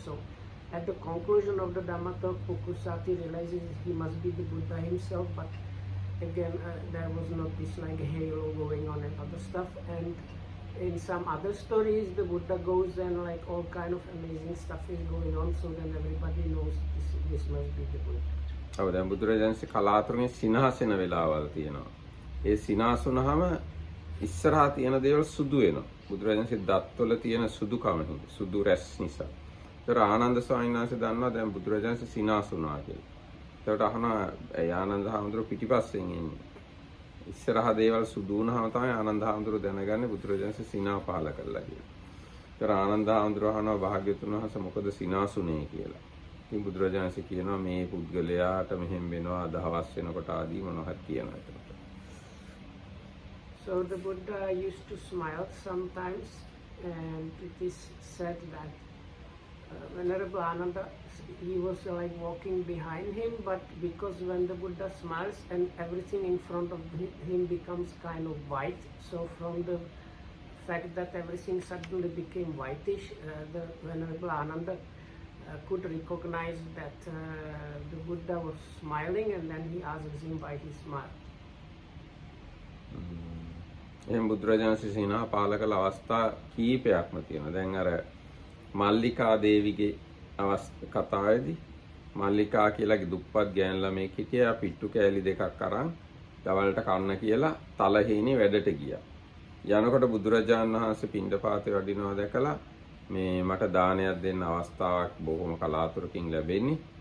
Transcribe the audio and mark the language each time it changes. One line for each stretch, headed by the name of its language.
English: So at the conclusion of the Dhamma talk, Pukusati realizes he must be the Buddha himself, but again there was not this like halo going on and other stuff. And in some other stories the Buddha goes and like all kind of amazing stuff is going on, so then everybody knows this must be the Buddha.
Sinhala: ඔව් දැන් බුදුරජාණන්සේ කලාතුරකින් සිනහසෙන වෙලාවල් තියෙනවා. ඒ සිනහසුනහම ඉස්සරහා තියෙන දේවල් සුදු වෙනවා. බුදුරජාණන්සේ දත්වල තියෙන සුදුකම හින්දා සුදු රැස් නිසා. ඒතර ආනන්ද ස්වාමීන් වහන්සේ දන්නවා දැන් බුදුරජාණන්සේ සිනහසුනා කියලා. ඒකට අහනවා ආනන්ද හාමුදුරුවෝ පිටිපස්සෙන් එන්නේ. ඉස්සරහා දේවල් සුදු වුණාම තමයි ආනන්ද හාමුදුරුවෝ දැනගන්නේ බුදුරජාණන්සේ සිනා පහල කළා කියලා. ඒතර ආනන්ද හාමුදුරුවෝ අහනවා භාග්‍යවතුන් වහන්සේ මොකද සිනාසුනේ කියලා. ඉතින් බුදුරජාණන්සේ කියනවා මේ පුද්ගලයාට මෙහෙම වෙනවා දහවස් වෙනකොට ආදී මොනවා හරි කියනවා ඒකට.
English: So the Buddha used to smile sometimes, and it is said that Venerable Ananda, he was like walking behind him, but because when the Buddha smiles and everything in front of him becomes kind of white, so from the fact that everything suddenly became whitish, the Venerable Ananda could recognize that the Buddha was smiling, and then he asks him why he smiled.
Sinhala: එහෙනම් බුදුරජාණන්සේ සිනා පාල කළ අවස්ථා කීපයක්ම තියෙනවා. දැන් අර මල්ලිකා දේවිගේ කතාවේදී මල්ලිකා කියලාගේ දුප්පත් ගෑන් ළමෙක් හිටියා පිට්ටු කෑලි දෙකක් අරන් දවල්ට කන්න කියලා තලහේනේ වැඩට ගියා. යනකොට බුදුරජාණන් වහන්සේ පිණ්ඩපාතේ වඩිනවා දැකලා මේ මට දානයක් දෙන්න අවස්ථාවක් බොහොම කලාතුරකින් ලැබෙන්නේ.